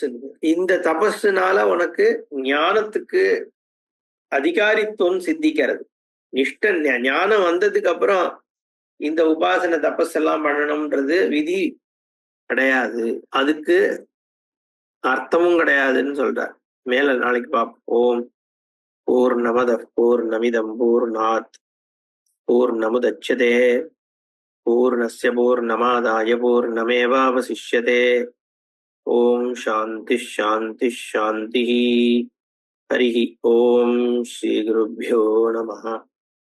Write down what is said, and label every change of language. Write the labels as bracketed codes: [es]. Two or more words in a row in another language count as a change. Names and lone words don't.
[ta] இந்த தபஸுனால உனக்கு ஞானத்துக்கு அதிகாரித்துவம் சித்திக்கிறது. நிஷ்ட ஞானம் வந்ததுக்கு அப்புறம் இந்த உபாசனை தபஸ் எல்லாம் பண்ணணும்ன்றது விதி கிடையாது, அதுக்கு அர்த்தமும் கிடையாதுன்னு சொல்றார். மேல நாளைக்கு பார்ப்போம். [sa] ॐ पूर्णमदः पूर्णमिदं पूर्णात् पूर्णमुदच्यते पूर्णस्य पूर्णमादाय पूर्णमेवावशिष्यते. ॐ शान्ति शान्ति शान्ति. हरिः ॐ श्री गुरुभ्यो नमः.